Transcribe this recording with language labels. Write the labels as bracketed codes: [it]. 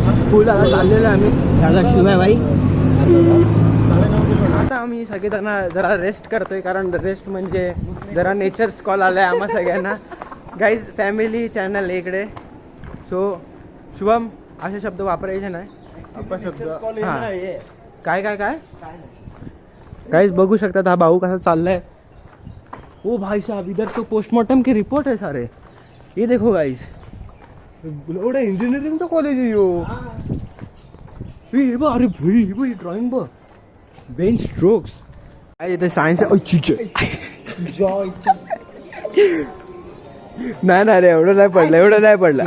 [mr] फुल आता चाललेलं आहे आम्ही, दादा शिवाबाई. आता आम्ही सगळेजण जरा रेस्ट करतोय, कारण रेस्ट म्हणजे जरा नेचर्स कॉल आलाय आम्हा सगळ्यांना. गाईज फॅमिली चॅनल इकडे. सो शुभम, असे शब्द वापरायचे नाही. अपशब्द. हां, काय काय काय गाइस बघू शकतात हा भाऊ कसा चाललाय. [hi] ओ भाई साहब, इधर तो पोस्टमार्टम के रिपोर्ट है सारे. ये देखो [mr] गाइस, एवढं इंजिनिअरिंगचं कॉलेज आहे यो. अरे भाई ड्रॉइंग बघ, बेन स्ट्रोक्स. काय इथे सायन्स नाही रे, एवढं नाही पडलं.